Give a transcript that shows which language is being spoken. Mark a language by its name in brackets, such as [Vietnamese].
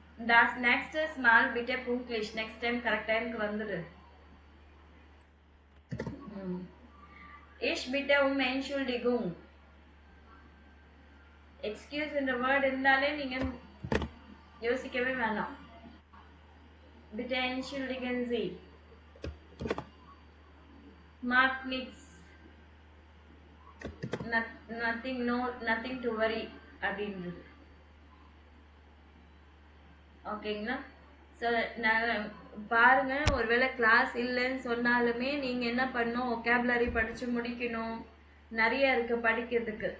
[German] Das nächstes Mal bitte pünktlich. [Tamil] Next time correct டைம்க்கு வந்துடு. [German] Ich bitte Entschuldigung. [Tamil] Excuse என்ற word இருந்தாலே நீங்க யோசிக்கவே வேணாம். [German] Bitte entschuldigen Sie. Macht nichts. [English] Nothing, no, nothing to worry [Tamil] அப்படின்றது. ஓகேங்களா? ஸோ நான் பாருங்க, ஒருவேளை கிளாஸ் இல்லைன்னு சொன்னாலுமே நீங்க என்ன பண்ணணும், ஒகேபுலரி படிச்சு முடிக்கணும், நிறைய இருக்கு படிக்கிறதுக்கு.